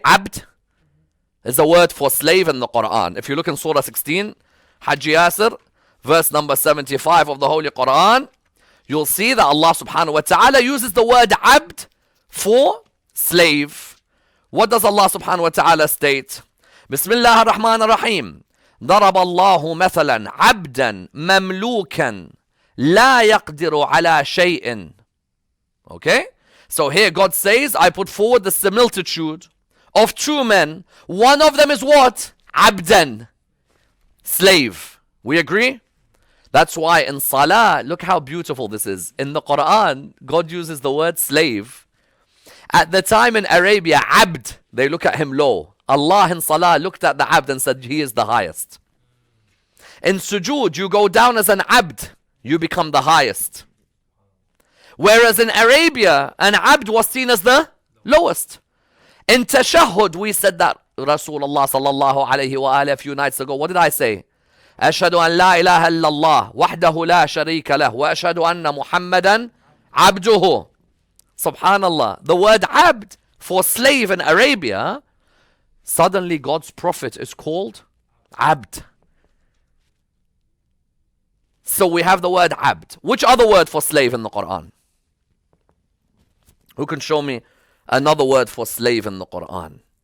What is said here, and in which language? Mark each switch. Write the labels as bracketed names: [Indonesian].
[English] Abd is a word for slave in the Quran. If you look in Surah 16, Hajj Yasir, verse number 75 of the Holy Quran, you'll see that Allah subhanahu wa ta'ala uses the word abd for slave. What does Allah subhanahu wa ta'ala state? [Arabic] Bismillah ar-Rahman ar-Rahim. ضرب الله مثلا عبدا مملوكا لا يقدر على شيء. [English] Okay? So here God says, I put forward the similitude of 2 men. One of them is what? Abdan. Slave. We agree? That's why in Salah, look how beautiful this is. In the Quran, God uses the word slave. At the time in Arabia, Abd, they look at him low. Allah in Salah looked at the Abd and said, he is the highest. In Sujood, you go down as an Abd, you become the highest. Whereas in Arabia, an Abd was seen as the lowest. In Tashahhud, we said that Rasulullah sallallahu alayhi wa alayhi a few nights ago. What did I say? [Arabic] أشهد أن لا إله إلا الله وحده لا شريك له وأشهد أن محمدا عبده. Subhanallah. [English] The word Abd for slave in Arabia, suddenly God's Prophet is called Abd. So we have the word Abd. Which other word for slave in the Quran? Who can show me another word for slave in the Quran?